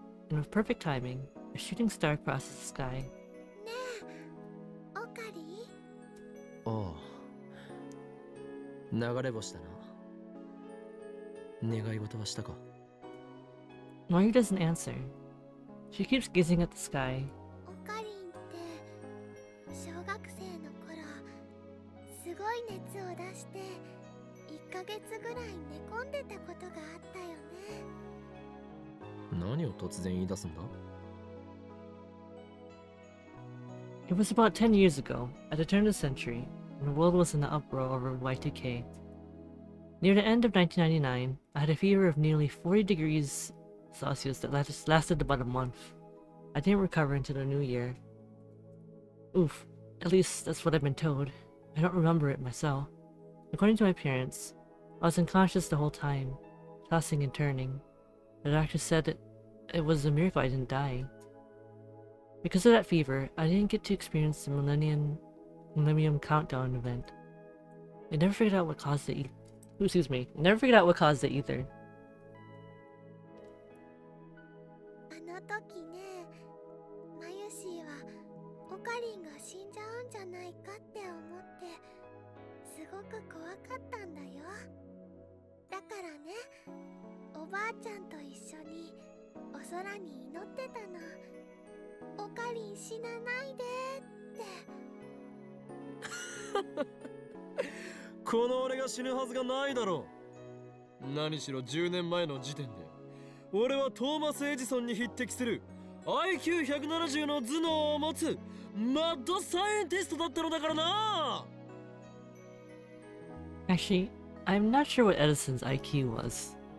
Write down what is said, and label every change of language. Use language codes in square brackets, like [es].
[en] And with perfect timing, a shooting star crosses the sky. [ja] ねえ、オカリ？ああ、流れ星だな。願い事はしたか？ [en] Mayu doesn't answer. She keeps gazing at the sky. [ja] オカリンって小学生の頃すごい熱を出して1ヶ月ぐらい寝込んでたことがあったよね。何を突然言い出すんだ？ [en] It was about 10 years ago, at the turn of the century, when the world was in an uproar over Y2K. Near the end of 1999, I had a fever of nearly 40 degrees Celsius that lasted about a month. I didn't recover until the new year. Oof, at least that's what I've been told. I don't remember it myself. According to my parents, I was unconscious the whole time, tossing and turning. The doctor said it was a miracle I didn't die. Because of that fever, I didn't get to experience the Millennium Countdown event. I never figured out what caused it never figured out what caused it either. [ja] あの時ね、マユシーはオカリンが死んじゃうんじゃないかって思ってすごく怖かったんだよ。だからね、おばあちゃんと一緒にお空に祈ってたの。オカリン死なないでって。この俺が死ぬはずがないだろう。何しろ10年前の時点で俺はトーマス・エジソンに匹敵する IQ170 の頭脳を持つマッドサイエンティストだったのだからな。 [en] Actually, I'm not sure what Edison's IQ was.